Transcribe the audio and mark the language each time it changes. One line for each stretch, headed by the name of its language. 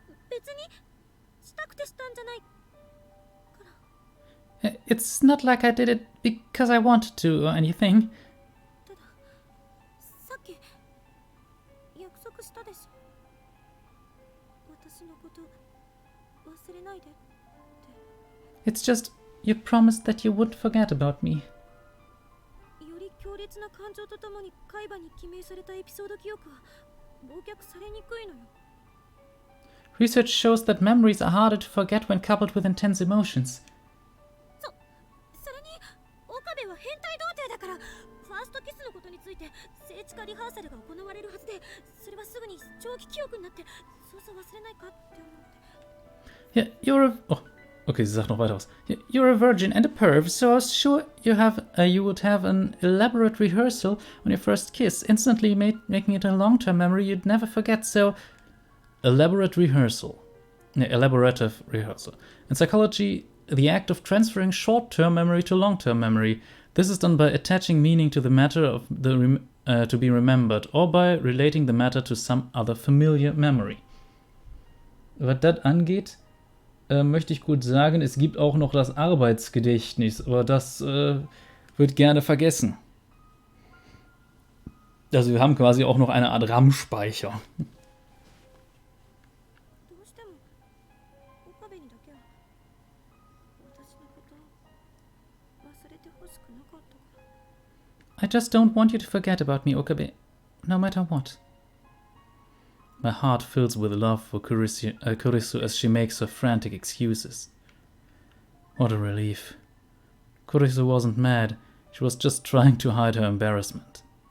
Japanese: 別にしたくてしたんじゃないから
English: It's not like I did it because I wanted to or anything.
Japanese: たださっき約束したでしょ私のこと忘れないでって
English: It's just, you promised that you wouldn't forget about me.
Japanese: より強烈な感情とともに海馬に記名されたエピソード記憶は忘却されにくいのよ
English: Research shows that memories are harder to forget when coupled with intense emotions.
Japanese: それに岡部は変態童貞だからファーストキスのことについて聖地化リハーサルが行われるはずでそれはすぐに長期記憶になってそうそう忘れないかって思って
English: Yeah, you're a... Oh, okay,
German: sie sagt noch weiter aus.
English: You're a virgin and a perv, so I was sure you would have an elaborate rehearsal on your first kiss, instantly making it a long-term memory you'd never forget, so... Elaborative rehearsal. In psychology, the act of transferring short-term memory to long-term memory. This is done by attaching meaning to the matter of to be remembered, or by relating the matter to some other familiar memory.
German: Was das angeht, möchte ich gut sagen, es gibt auch noch das Arbeitsgedächtnis, aber das wird gerne vergessen. Also wir haben quasi auch noch eine Art RAM-Speicher.
Japanese: どうしても岡部にだけは私のこと忘れてほしくなかったから
English: I just don't want you to forget about me, Okabe, no matter what. My heart fills with love for Kurisu as she makes her frantic excuses. What a relief. Kurisu wasn't mad, she was just trying to hide her embarrassment.